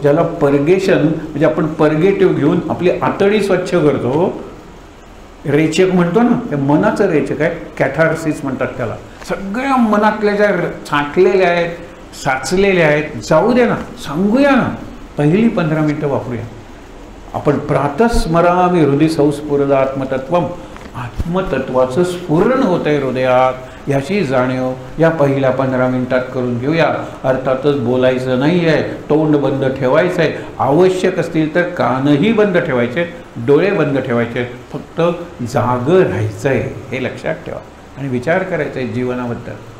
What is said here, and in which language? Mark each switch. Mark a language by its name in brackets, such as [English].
[Marathi] ज्याला पर्गेशन म्हणजे आपण पर्गेटिव्ह घेऊन आपली आतडी स्वच्छ करतो, रेचक म्हणतो ना, हे मनाचं रेचक आहे. कॅथार्सिस म्हणतात त्याला. सगळ्या मनातल्या ज्या साठलेल्या आहेत, साचलेल्या आहेत, जाऊ दे ना, सांगूया ना. पहिली 15 मिनटं वापरूया आपण. [Sanskrit] प्रातस्मरामी हृदय संस्फुरद आत्मतत्वम. [Marathi] आत्मतत्वाचं स्फुरण होत आहे हृदयात, याची जाणीव या पहिल्या 15 मिनिटात करून घेऊया. अर्थातच बोलायचं नाही आहे, तोंड बंद ठेवायचं आहे. आवश्यक असतील तर कानही बंद ठेवायचे, डोळे बंद ठेवायचे. फक्त जागं राहायचं आहे, हे लक्षात ठेवा. आणि विचार करायचा आहे जीवनाबद्दल.